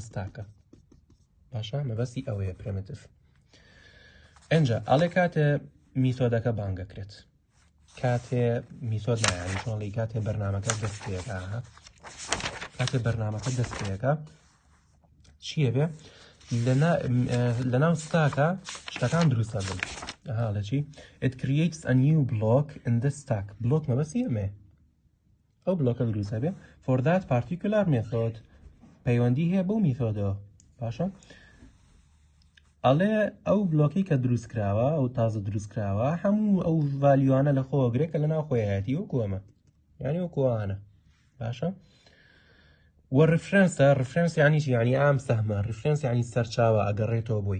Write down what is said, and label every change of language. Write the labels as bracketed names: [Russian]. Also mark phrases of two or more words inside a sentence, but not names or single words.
[Central Kurdish] ستاکە باشە مەبەستی ئەوەیە پرمیتیڤ ئەنجا ئەڵێ کاتێ میتۆدەکە بانگەکرێت کاتێ میتۆد نایانی چۆنڵی کاتێ بەرنامەکە دەست پێەکە کاتێ بەرنامەکە دەست پێەکە چییە بێ لەناو ستاکە شتەکان دروستە بن لە چی [English] it creates a new block in the stack [Central Kurdish] بلۆک مەبەستی ئەمێ ئەو بلۆکە دروستە بێ [English] for that particular method [Central Kurdish] پەیوەندی هەیە بەو میتۆدەوە باشە ئەڵێ ئەو بلۆکی کە دروستکراوە ئەو تازە دروستکراوە هەموو ئەو ڤالیوانە لە خۆگرێت کە لەناو خۆیەتی وەکو ئەمە یعنی وەکووانە باشە وە ڕفرەنس یعنی چی یعنی ئام سەهمە ڕفرەنس یعنی سەرچاوە ئەگەڕێتەوە بۆی